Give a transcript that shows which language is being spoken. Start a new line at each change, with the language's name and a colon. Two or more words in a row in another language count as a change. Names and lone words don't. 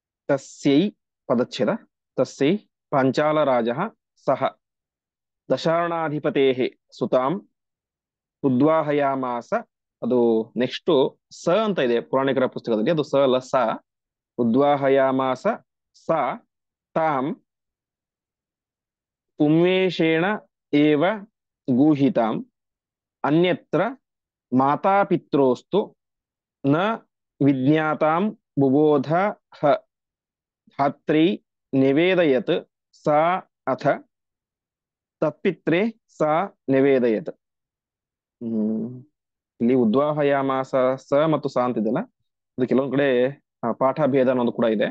Sanskrit: ತಸ್ಯೈ ಪದಚ್ಛೇದ ತಸ್ಯೈ ಪಾಂಚಾಲರಾಜ ಸಹ ದಶಾರ್ಣಾಧಿಪತೇಃ ಸುತಾಂ ಉದ್ವಾಹಯಾಮಾಸ.
Kannada: ಅದು ನೆಕ್ಸ್ಟ್ ಸ ಅಂತ ಇದೆ ಪುರಾಣಿಕರ ಪುಸ್ತಕದಲ್ಲಿ, ಅದು ಸ ಅಲ್ಲ ಸ.
Sanskrit: ಉದ್ವಾಹಯಾಮಾಸ ಸ ತಾಂ ಪುಂವೇಶೇಣ ಏವ ಗೂಹಿತಾಂ ಅನ್ಯತ್ರ ಮಾತಾಪಿತ್ರೋಸ್ತು ನ ವಿಜ್ಞಾತಾಂ ಬುಬೋಧ ಹ ಧಾತ್ರಿ ನಿವೇದಯತ್ ಸಾ ಅಥ ತತ್ಪಿತ್ರೆ ಸಾ ನಿವೇದಯತ್.
Kannada: ಇಲ್ಲಿ
Sanskrit: ಉದ್ವಾಹಯಾಮಾಸ ಸ
Kannada: ಮತ್ತು ಸ ಅಂತಿದೆಯಲ್ಲ, ಅದು ಕೆಲವೊಂದು ಕಡೆ ಪಾಠ ಭೇದ ಅನ್ನೋದು ಕೂಡ ಇದೆ.